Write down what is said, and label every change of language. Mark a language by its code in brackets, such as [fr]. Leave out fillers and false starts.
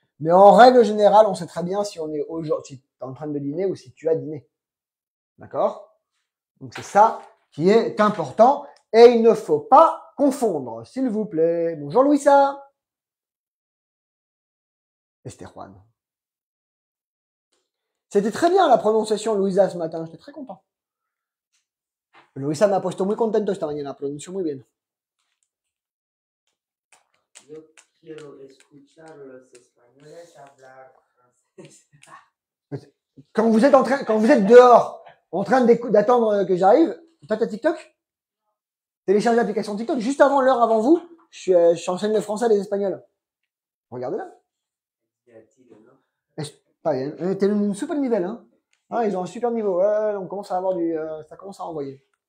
[fr] Mais en règle générale, on sait très bien si on est aujourd'hui, si tu es en train de dîner ou si tu as dîné. D'accord? Donc c'est ça qui est important. Et il ne faut pas confondre, s'il vous plaît. Bonjour Louisa. Et c'était Juan. C'était très bien la prononciation Louisa ce matin. J'étais très content. [es] Louisa me ha puesto muy contento esta mañana. Pronunció muy bien. Yo quiero escuchar los españoles hablar francés. [fr] Quand vous êtes dehors, en train d'attendre que j'arrive, toi t'as TikTok? Téléchargez l'application TikTok. Juste avant l'heure avant vous, j'enseigne le français à les Espagnols. Regardez là. Pas bien. T'es un super niveau, hein. Ah, ils ont un super niveau. Ouais, on commence à avoir ça commence à envoyer.